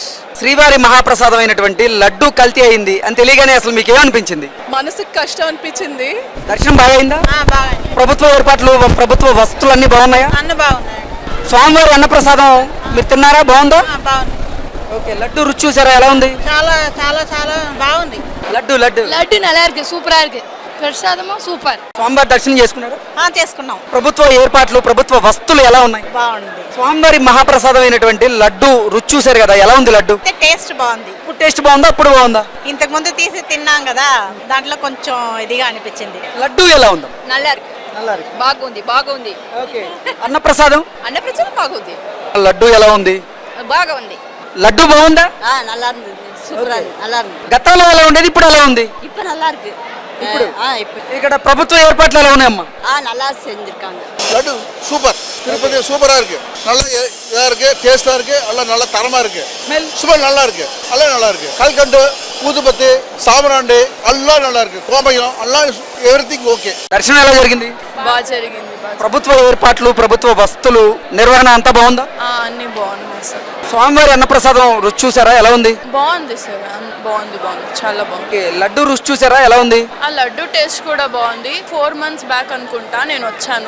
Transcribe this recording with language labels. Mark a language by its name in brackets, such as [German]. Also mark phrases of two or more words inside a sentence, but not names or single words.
[Telugu] శ్రీవారి మహాప్రసాదం అయినటువంటి లడ్డు కల్తీ అయింది అని తెలియగానే అసలు మీకు ఏమనిపించింది? మనసుకు కష్టం అనిపించింది. దర్శనం బాగా అయిందా? ప్రభుత్వ ఏర్పాట్లు, ప్రభుత్వ వస్తువులు అన్ని బాగున్నాయా? అన్ని బాగున్నాయి. స్వామివారి అన్నప్రసాదం మీరు తిన్నారా? బాగుందా? బాగుంది. ఓకే, లడ్డు రుచి చూసారా ఎలా ఉంది? చాలా చాలా చాలా బాగుంది. లడ్డు లడ్డు [Tamil] లడ్డు நல்லா இருக்கு, சூப்பரா இருக்கு. பிரசாதமும் சூப்பர். [Telugu] స్వామివారి దర్శనం చేసుకున్నారు? చేసుకున్నాం. ప్రభుత్వ ఏర్పాట్లు, ప్రభుత్వ వస్తువులు ఎలా ఉన్నాయి? బాగుంది. స్వామివారి మహాప్రసాదం అయినటువంటి లడ్డు రుచి చూసారు కదా, ఎలా ఉంది లడ్డు? టేస్ట్ బాగుంది. ఇప్పుడు టేస్ట్ బాగుందా, అప్పుడు బాగుందా? ఇంతకు ముందు తీసి తిన్నాం కదా, దాంట్లో కొంచెం ఇదిగా అనిపించింది. లడ్డు ఎలా ఉందా? [Tamil] நல்லா இருக்கு. [Telugu] బాగుంది, బాగుంది. ఓకే, అన్నప్రసాదం? అన్నప్రసాదం బాగుంది. లడ్డు ఎలా ఉంది? బాగా ఉంది. లడ్డు బాగుందా? నల్లా ఉంది. సూపర్ ఉంది. నల్లా ఉంది. గతంలో ఎలా ఉండేది, ఇప్పుడు ఎలా ఉంది? [Tamil] ఇప్పుడు నల్లా இருக்கு. [Telugu] ఇప్పుడు ఇక్కడ ప్రభుత్వ ఏర్పాట్లు ఎలా ఉన్నాయమ్మా? [Tamil] நல்லா செஞ்சிருக்காங்க. லட்டு சூப்பர். திருப்பதி சூப்பரா இருக்கு. நல்ல இதா இருக்கு, டேஸ்டா இருக்கு, எல்லாம் நல்ல தரமா இருக்கு. சுமல் நல்லா இருக்கு, எல்லாம் நல்லா இருக்கு. கல்கண்டு, ஊதுபத்தி, சாம்பிராண்டி எல்லாம் நல்லா இருக்கு. கோமயம் எல்லாம் [English] everything ok. [Telugu] దర్శనం ఎలా జరిగింది? బాగా జరిగింది. ప్రభుత్వ ఏర్పాట్లు, ప్రభుత్వ వస్తువులు, నిర్వహణ అంతా బాగుందా? అన్ని బాగున్నాయి సార్. స్వామివారి అన్నప్రసాదం రుచి చూసారా, ఎలా ఉంది? బాగుంది సార్, బాగుంది, చాలా బాగుంది. ఓకే, లడ్డు రుచి చూసారా, ఎలా ఉంది? ఆ లడ్డు టేస్ట్ కూడా బాగుంది. [English] 4 months back [Telugu] అనుకుంటా నేను వచ్చాను.